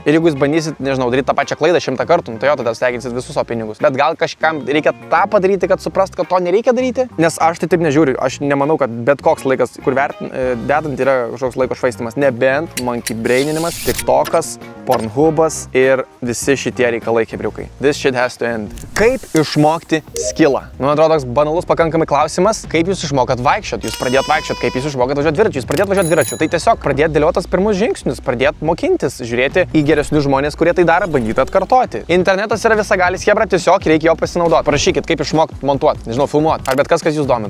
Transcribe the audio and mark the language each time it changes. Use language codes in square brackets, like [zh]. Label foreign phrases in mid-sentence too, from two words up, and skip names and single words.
[lt] Ir jeigu jūs bandysit, nežinau, daryti tą pačią klaidą 100 kartų, tai jo, tada steginsit visus savo pinigus. Bet gal kažkam reikia tą padaryti, kad suprast, kad to nereikia daryti? Nes aš tai taip nežiūriu. Aš nemanau, kad bet koks laikas, kur dedant, yra kažkoks laiko švaistimas. Nebent monkey braininimas, TikTokas, Pornhubas ir visi šitie reikalai, kebriukai. [en] This shit has to end. [lt] Kaip išmokti skillą? Man atrodo, toks banalus pakankamai klausimas. Kaip jūs išmokat vaikščiot? Jūs pradėjot vaikščiot. Kaip jūs išmokat važiuoti dviračiu? Jūs pradėjot važiuoti dviračiu. Tai tiesiog pradėt dėliotas pirmus žingsnius, pradėt mokintis, žiūrėti į geresnius žmonės, kurie tai daro, bandyti atkartoti. Internetas yra visagalis chebra, tiesiog reikia jo pasinaudoti. Parašykit, kaip išmokti montuoti, nežinau, filmuoti, ar bet kas jūs domina.